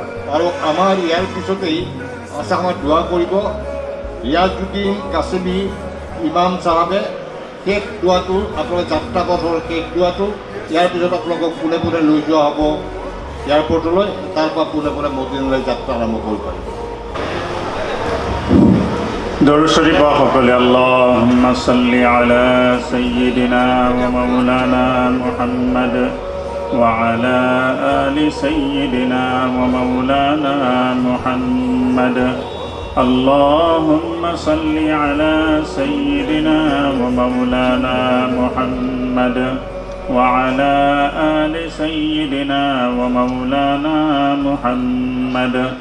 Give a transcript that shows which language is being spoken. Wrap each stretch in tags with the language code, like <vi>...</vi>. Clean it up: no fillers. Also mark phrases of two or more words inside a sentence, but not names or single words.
<as>আৰু আমাৰ ইয়াৰ পিছতেই আছে আমাৰ দোৱা কৰিব ৰিয়াজুদ্দিন কাছিমি ইমাম চাহাবে শেষ দোৱাটো আপোনালোকে যাত্ৰা পথৰ শেষ দোৱাটো ইয়াৰ পিছত আপোনালোকক পোনে পোনে লৈ যোৱা হ'ব এয়াৰপৰ্টলৈ, তাৰপৰা পোনে পোনে মদিনালৈ যাত্ৰা আৰম্ভ কৰিব পাৰিব। দৰুদ শৰীফ সকলে</as> <ar>اللهم صل على سيدنا ومولانا محمد وعلى آل سيدنا ومولانا محمد اللهم صل على سيدنا ومولانا محمد وعلى آل سيدنا ومولانا محمد</ar>